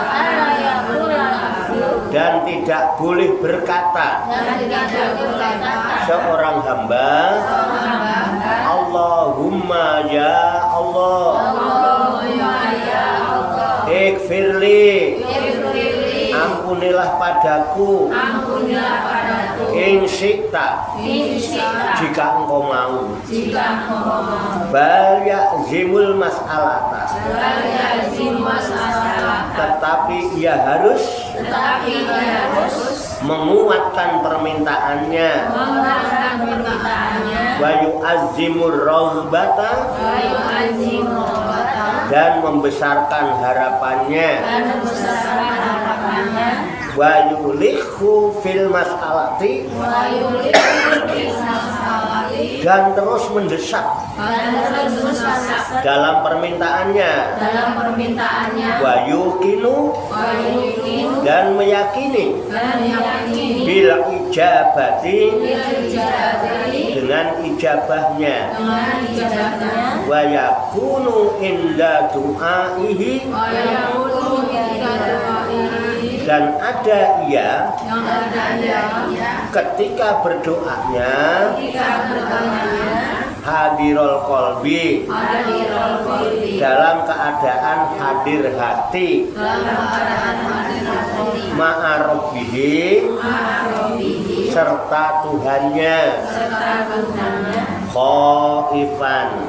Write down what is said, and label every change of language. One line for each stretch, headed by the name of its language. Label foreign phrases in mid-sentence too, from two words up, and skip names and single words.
Indonesian: dan tidak boleh berkata seorang hamba,
Arabic: اللهم يا الله اغفر لي,
Indonesian: ampunilah padaku, insyikta, jika engkau mau,
Arabic: بل يعزم المسألة,
Indonesian: tetapi ia harus menguatkan permintaannya,
Arabic: ويعظم الرغبة,
Indonesian: dan membesarkan harapannya,
Arabic: ويلح في المسألة,
Indonesian: dan terus mendesak dalam permintaannya,
Arabic: ويوقن,
Indonesian: dan meyakini,
Arabic: بالإجابة,
Indonesian: dengan ijabahnya,
Arabic: ويكون عند دعائه,
Indonesian: dan ada ia ketika berdoanya,
Arabic: حاضر القلب,
Indonesian: dalam keadaan hadir hati,
Arabic: مع ربه,
Indonesian: serta Tuhannya, khaifan,